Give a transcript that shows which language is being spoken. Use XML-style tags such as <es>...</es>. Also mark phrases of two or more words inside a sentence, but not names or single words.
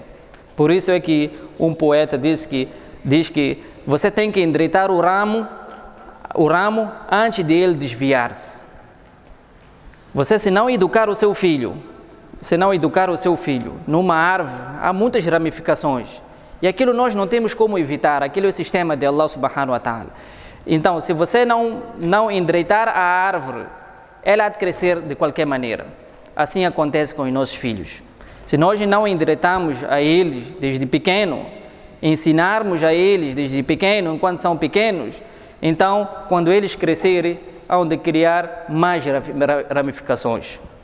<pt>Por isso é que um poeta diz que você tem que endireitar o ramo antes de ele desviar-se. Você, se não educar o seu filho numa árvore, há muitas ramificações. E aquilo nós não temos como evitar, aquilo é o sistema de Allah</pt> <ar>سبحانه وتعالى.</ar> <pt>Então, se você não endireitar a árvore, ela há de crescer de qualquer maneira. Assim acontece com os nossos filhos. Se nós não endireitamos a eles desde pequeno, ensinarmos a eles desde pequeno, enquanto são pequenos, então, quando eles crescerem, hão de criar mais ramificações.</pt>